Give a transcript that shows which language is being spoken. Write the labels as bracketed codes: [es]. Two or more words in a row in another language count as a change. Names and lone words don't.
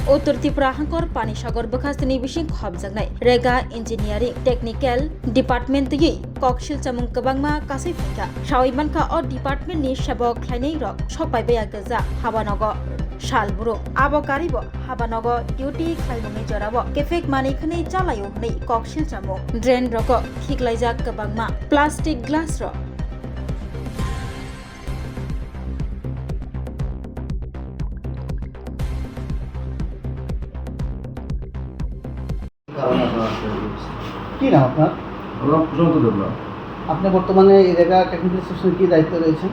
[trp] उत्तर त्रिपुरा हांकर पानीसागर बखास्टनि बिसिं खबजांनाय रेगा [en] engineering technical department [trp] यै ककशिल चामुं गोबांमा गासै फैखा सावैमानखा अ डिपार्टमेंटनि सेबक ख्लायनाय रक सपायबाया गोजा हाबानग सालबुरु आबो गारिबो हाबानग डिउटी खालामनाय जराबो केफेक मानिखनै चालायो नै ककशिल चामुं ड्रेन रक खिगलायजाक गोबांमा [en] plastic glass [trp] र [bn] কি নাম আপনার? আমরা প্রশান্ত দেবনাথ। আপনি বর্তমানে এই রেগা [en] technical section [bn] কি দায়িত্ব রয়েছেন?